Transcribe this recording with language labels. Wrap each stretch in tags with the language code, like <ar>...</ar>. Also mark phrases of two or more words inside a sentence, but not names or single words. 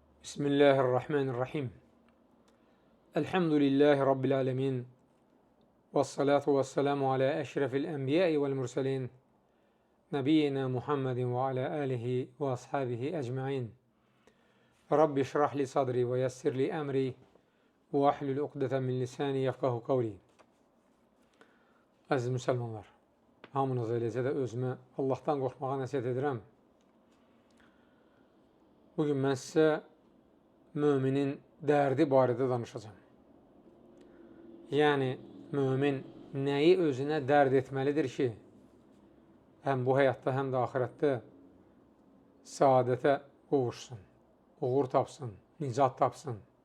<ar>بسم الله الرحمن الرحيم. الحمد لله رب العالمين. والصلاة والسلام على أشرف الأنبياء والمرسلين. نبينا محمد وعلى آله وأصحابه أجمعين. رب اشرح لي صدري ويسر لي أمري واحلل عقدة من لساني يفقهوا قولي.</ar> <az>Əziz müsəlmanlar, hamınız eləcə də özümə Allahdan qorxmağa nəsihət edirəm. Bugün mən sizə müminin dərdi barədə danışacağım. Yəni, mümin nəyi özünə dərd etməlidir ki, həm bu həyatda, həm də axirətdə saadətə qovuşsun, uğur tapsın, nicat tapsın.</az>